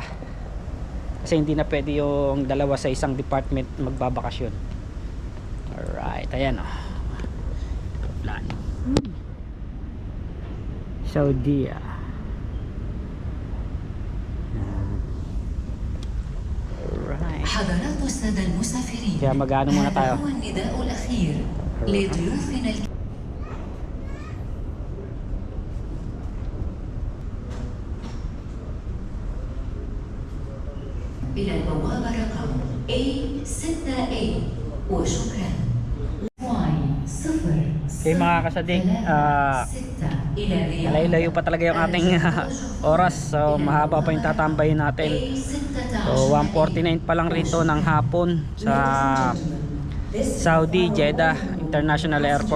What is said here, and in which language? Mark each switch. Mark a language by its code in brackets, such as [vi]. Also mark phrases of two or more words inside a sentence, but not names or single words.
[tl] Kasi hindi na pwede yung dalawa sa isang department magbabakasyon. Alright, ayan plano. Saudi. Alright. [ar] حضرات السادة المسافرين. [tl] Kaya mag-ano muna tayo. [ar] هذا هو النداء الأخير لضيوفنا إلى البوابة رقم A6A وشكرا. [tl] Okay mga kasadik, layo-layo pa talaga yung ating oras. So mahaba pa yung tatambayin natin. So 1:49 pa lang rito ng hapon sa Saudi Jeddah International Airport.